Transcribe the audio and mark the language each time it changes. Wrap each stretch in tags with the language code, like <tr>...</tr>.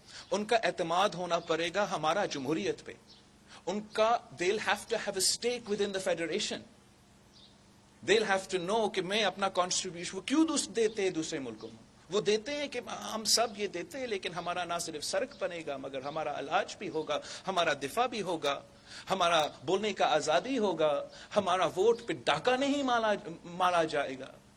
<ur>ان کا اعتماد ہونا پڑے گا ہمارا جمہوریت پہ. ان کا</ur> <en>they'll have to have a stake within the federation. They'll have to know</en> <ur>کہ میں اپنا contribution وہ کیوں دیتے ہیں دوسرے ملکوں میں. وہ دیتے ہیں کہ ہم سب یہ دیتے ہیں لیکن ہمارا نہ صرف سڑک بنے گا مگر ہمارا علاج بھی ہوگا, ہمارا دفاع بھی ہوگا, ہمارا بولنے کا آزادی ہوگا, ہمارا ووٹ پہ ڈاکہ نہیں مارا جائے گا.</ur>